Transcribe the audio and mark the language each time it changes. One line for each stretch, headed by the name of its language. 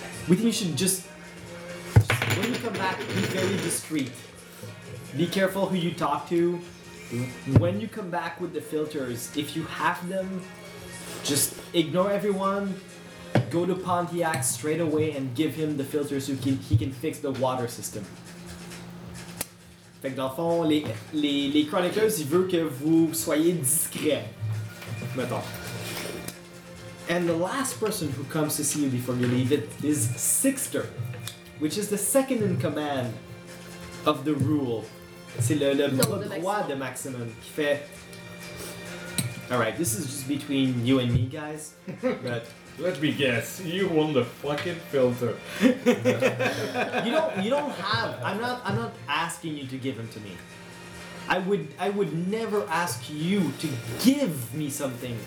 English: We think you should just when you come back, be very discreet. Be careful who you talk to. When you come back with the filters, if you have them, just ignore everyone. Go to Pontiac straight away and give him the filter so he can fix the water system.
French: Fait que dans le fond, les Chroniclers, ils veulent que vous soyez discret. Mettons.
English: And the last person who comes to see you before you leave it is Sixter, which is the second in command of the rule.
French: C'est le bras droit de Maximin qui fait.
English: Alright, this is just between you and me, guys. But. Let me guess, you won the fucking filter. you don't have. I'm not asking you to give them to me. I would never ask you to give me something.